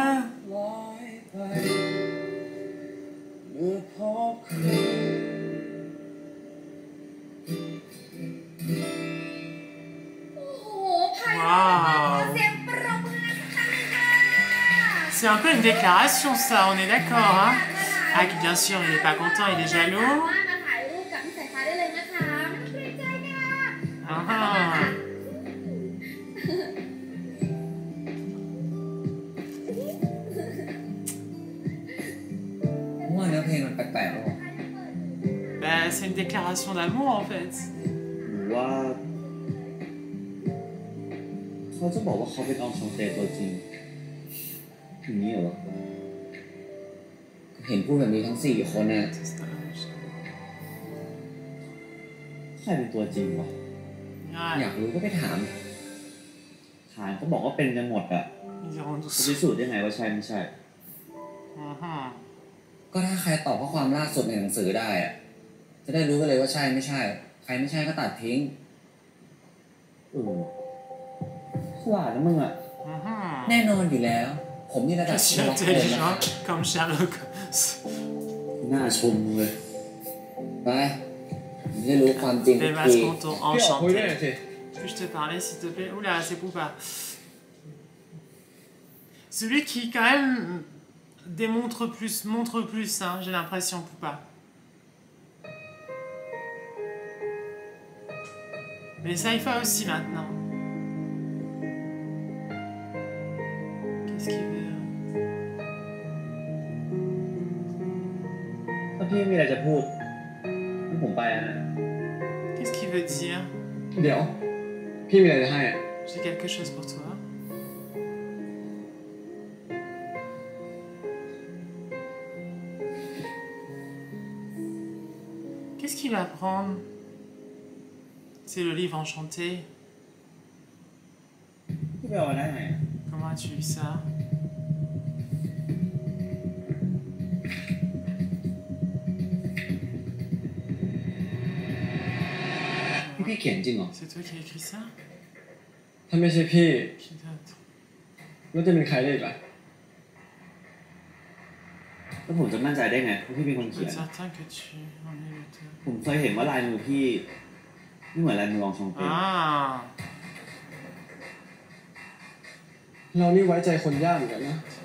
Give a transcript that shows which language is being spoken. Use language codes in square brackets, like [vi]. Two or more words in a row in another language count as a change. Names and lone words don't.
[fr] C'est un peu une déclaration, ça, on est d'accord, hein. Ah, bien sûr, il n'est pas content, il est jaloux. Ah. [th] ว่าเนื้อเพลงมันแปลกๆหรอ [fr] Ben, c'est une déclaration d'amour, en fait. [th] หรือว่าเขาจะบอกว่าเขาเป็นอองชองเตตัวจริงอย่างนี้เหรอเห็นพูดแบบนี้ทั้ง4 คนน่ะ ใครเป็นตัวจริงวะอยากรู้ก็ไปถามก็บอกว่าเป็นกันหมดอะจะพิสูจน์ได้ไงว่าใช่ไม่ใช่ก็ถ้าใครตอบข้อความล่าสุดในหนังสือได้อะจะได้รู้กันเลยว่าใช่ไม่ใช่ใครไม่ใช่ก็ตัดทิ้งฉลาดนะมึงอะแน่นอนอยู่แล้วผมนี่ระดับ [fr] intelligent comme Sherlock. [th] น่าชมเลยไปได้รู้ความจริง [fr] Les masques enchantés. Puis je te parler s'il te plaît? Oula, c'est Poupa. Celui qui quand même montre plus, hein, j'ai l'impression, Poupa. Mais Saïfa aussi maintenant. Qu'est-ce qu'il veut? [th] ถ้าพี่มีอะไรจะพูดให้ผมไปนะ [fr] Qu'est-ce qu'il veut dire? [th] เดี๋ยวพี่มีอะไรจะให้ [fr] J'ai quelque chose pour toi. Qu'est-ce qu'il va prendre? C'est le livre enchanté. [th] พี่ไปเอามาได้ไง [fr] Comment as-tu eu ça? Puis qui dit non? C'est toi qui as écrit ça? [th] ถ้าไม่ใช่พี่ [fr] Qui d'autre? [th] แล้วจะเป็นใครได้อีกล่ะ แล้วผมจะมั่นใจได้ไงว่าพี่เป็นคนเขียน [fr] Certain que tu en es l'auteur. [th] ผมเคยเห็นว่าลายมือพี่ไม่เหมือนลายมือรองชองเต้ [fr] Ah. [th] เรานี่ไว้ใจคนยากเหมือนกันนะ